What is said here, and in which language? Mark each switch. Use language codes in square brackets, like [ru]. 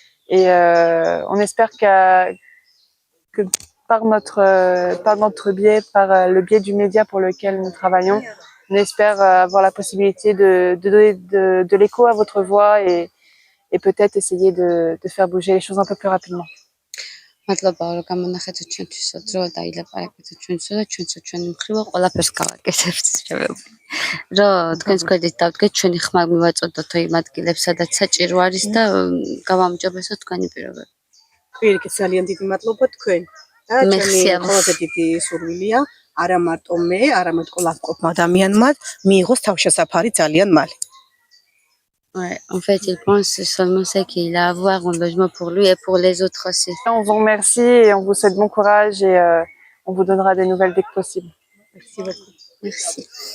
[fr] Et on espère que par notre biais, par le biais du média pour lequel nous travaillons, on espère avoir la possibilité de donner de l'écho à votre voix et peut-être essayer de faire bouger les choses un peu plus rapidement. [ka] მადლობა რომ გამონახეთ ჩვენთვისო დრო და ილაპარაკეთ ჩვენთვისო და ჩვენც ჩვენი მხრივ ყველაფერს გავაკეთებთ შემეუბნე. რომ თქვენს გვერდით დავდგეთ ჩვენი ხმა მივაწოდოთ იმ ადგილებს სადაც საჭირო არის და გავამჯობესოთ თქვენი პირობები. პირიქით ძალიან დიდი მადლობა თქვენ და ჩემი ყველაზე დიდი სურვილია არა მარტო მე, არამედ ყველა მყოფ ადამიანმა მიიღოს თავშესაფარი ძალიან მალე. [fr] Ouais, en fait, il pense seulement c'est qu'il a à avoir un logement pour lui et pour les autres aussi. On vous remercie et on vous souhaite bon courage et on vous donnera des nouvelles dès que possible. Merci beaucoup. Merci.